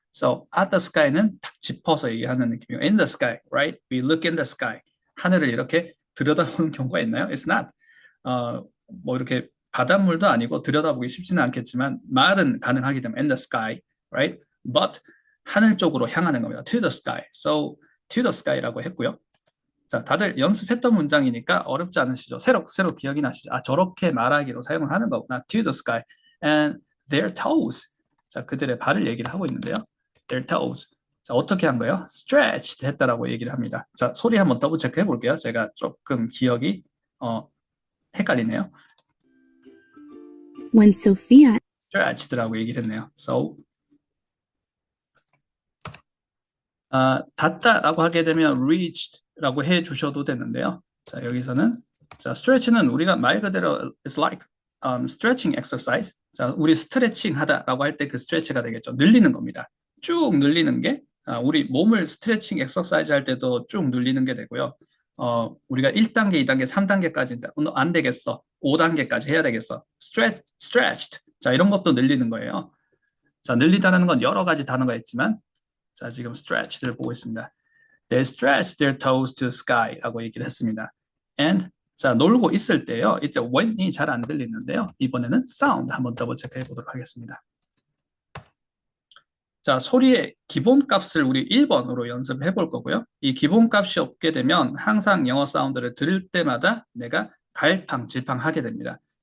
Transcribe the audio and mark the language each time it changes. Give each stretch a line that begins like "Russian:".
English: So, at the sky
Korean: 는 탁 짚어서 얘기하는 느낌이에요.
English: In the sky, right? We look in the sky.
Korean: 하늘을 이렇게 들여다보는 경우가 있나요?
English: It's not.
Korean: 뭐 이렇게 바닷물도 아니고 들여다보기 쉽지는 않겠지만 말은 가능하기 때문에
English: in the sky, right?
Korean: But 하늘 쪽으로 향하는 겁니다.
English: To the sky. So to the sky라고 했고요.
Korean: 자, 다들 연습했던 문장이니까 어렵지 않으시죠? 새로 기억이 나시죠? 아, 저렇게 말하기로 사용을 하는 거구나.
English: To the sky and their toes.
Korean: 자, 그들의 발을 얘기를 하고 있는데요.
English: Their toes.
Korean: 자, 어떻게 한 거예요? Stretched 했다라고 얘기를 합니다. 자, 소리 한번 더블 체크해 볼게요. 제가 조금 기억이 헷갈리네요.
English: When Sophia
Korean: stretched라고 얘기를 했네요. So 닿다라고 하게 되면 reached라고 해 주셔도 되는데요. 자, 여기서는 자, stretch는 우리가 말 그대로
English: it's like stretching exercise.
Korean: 자, 우리 스트레칭 하다라고 할 때 그 stretch가 되겠죠. 늘리는 겁니다. 쭉 늘리는 게 우리 몸을 스트레칭 엑서사이즈 할 때도 쭉 늘리는 게 되고요. 우리가 1단계, 2단계, 3단계까지 안 되겠어. 5단계까지 해야 되겠어. stretched. 자, 이런 것도 늘리는 거예요. 자, 늘리다라는 건 여러 가지 단어가 있지만 자, 지금 stretched를 보고 있습니다.
English: They stretched their toes to the sky라고
Korean: 얘기를 했습니다. And 자, 놀고 있을 때요. 이제 when이 잘 안 들리는데요. 이번에는 sound 한번 더블 체크해 보도록 하겠습니다. 자, 소리의 기본값을 우리 1번으로 연습해 볼 거고요. 이 기본값이 없게 되면 항상 영어 사운드를 들을 때마다 내가 갈팡질팡 하게 됩니다.